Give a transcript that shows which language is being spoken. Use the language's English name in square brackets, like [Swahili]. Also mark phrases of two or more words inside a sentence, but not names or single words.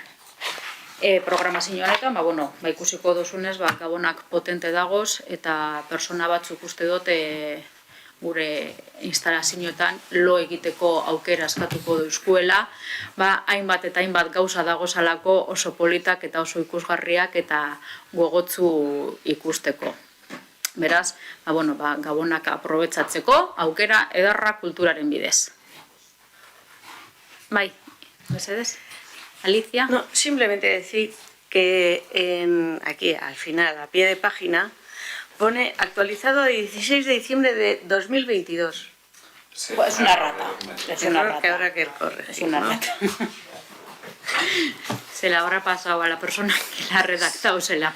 [Basque] Programazio honetan, ikusiko duzunez, Gabonak potente dagoz, eta persona batzuk uste dut gure instalazioetan lo egiteko aukera eskatuko duzkuela, hainbat eta hainbat gauza dagozalako oso politak eta oso ikusgarriak eta gogotzu ikusteko. Beraz, Gabonak aprobetxatzeko aukera edarra kulturaren bidez. Bai, mesedez. Alicia. [Spanish] No, simplemente decir que aquí al final, a pie de página, pone actualizado de 16 de diciembre de 2022. Pues es una rata. Es una Error rata. que habrá que corregir. Es una ¿no? rata. Se le habrá pasado a la persona que la ha redactado, se le ha